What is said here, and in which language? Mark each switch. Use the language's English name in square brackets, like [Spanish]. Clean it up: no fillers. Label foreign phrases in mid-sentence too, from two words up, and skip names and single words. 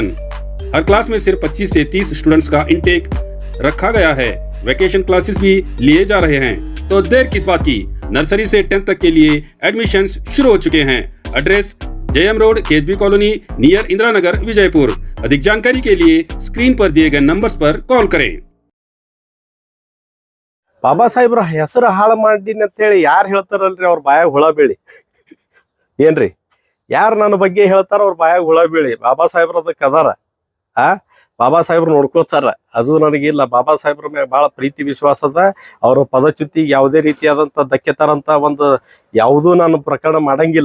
[Hindi] हर क्लास में सिर्फ 25 से 30 स्टूडेंट्स का इंटेक रखा गया है। [English] vacation classes [Hindi] भी लिए जा रहे हैं, तो देर किस बात की, नर्सरी से 10th तक के लिए एडमिशन्स शुरू हो चुके हैं। [English] address JM Road, KSB Colony, near Indira Nagar, Vijayapura. [Hindi] अधिक जानकारी के लिए स्क्रीन पर दिए गए नंबर्स पर कॉल करें। [Kannada] ಬಾಬಾ ಸಾಹೇಬ್ರ ಹೆಸರು ಹಾಳು ಮಾಡೀನಿ ಅಂತೇಳಿ ಯಾರು ಹೇಳ್ತಾರಲ್ರಿ ಅವ್ರ ಬಾಯಾಗ ಹುಳ ಬೀಳಿ. ಏನ್ರಿ, ಯಾರು ನನ್ನ ಬಗ್ಗೆ ಹೇಳ್ತಾರ ಅವ್ರ ಬಾಯಾಗ ಹುಳ ಬೀಳಿ. ಬಾಬಾ ಸಾಹೇಬ್ರ ಅದಕ್ಕೆ ಅದಾರ, ಬಾಬಾ ಸಾಹೇಬ್ರು ನೋಡ್ಕೋತಾರ. ಅದು ನನಗಿಲ್ಲ. ಬಾಬಾ ಸಾಹೇಬ್ರ ಮ್ಯಾಗ ಭಾಳ ಪ್ರೀತಿ ವಿಶ್ವಾಸ ಅದ. ಅವ್ರ ಪದಚ್ಯುತಿಗೆ ಯಾವುದೇ ರೀತಿಯಾದಂಥ ಧಕ್ಕೆ ತರಂತ ಒಂದು ಯಾವುದೂ ನಾನು ಪ್ರಕರಣ ಮಾಡಂಗಿಲ್ಲ.